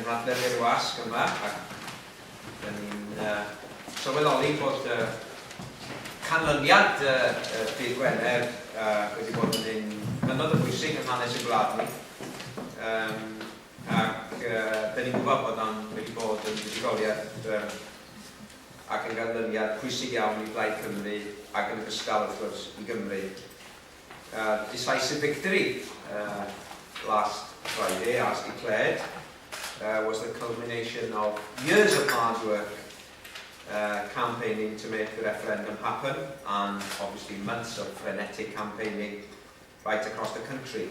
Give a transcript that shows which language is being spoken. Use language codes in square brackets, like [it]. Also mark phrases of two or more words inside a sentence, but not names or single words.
[cy] adnabod y wasg yma, ac dyn ni'n sylweddoli bod canlyniad Dydd Gwener wedi bod yn hynod o bwysig yn hanes y gwlad ni. Ac dyn ni'n gwybod bod o'n wedi bod yn fuddugoliaeth ac yn ganlyniad pwysig iawn i Plaid Cymru ac yn ogystal wrth gwrs i Gymru. [en] Decisive victory last Friday, as declared, was the culmination of years of hard work campaigning to make the referendum happen, and obviously months of frenetic campaigning right across the country.